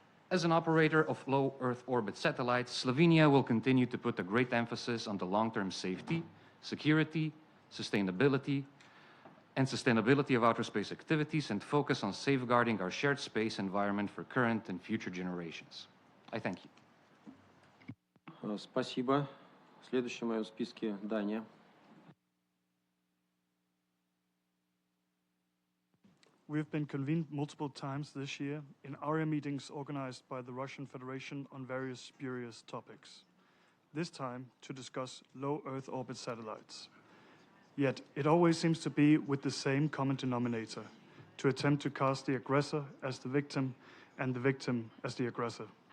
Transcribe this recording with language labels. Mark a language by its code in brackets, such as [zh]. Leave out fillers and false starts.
[en] As an operator of low Earth orbit satellites, Slovenia will continue to put a great emphasis on the long-term safety, security, sustainability of outer space activities and focus on safeguarding our shared space environment for current and future generations. I thank you. [ru] Спасибо. Следующий в моем списке Дания. [en] We have been convened multiple times this year in ARIA meetings organized by the Russian Federation on various spurious topics, this time to discuss low Earth orbit satellites. Yet it always seems to be with the same common denominator, to attempt to cast the aggressor as the victim and the victim as the aggressor.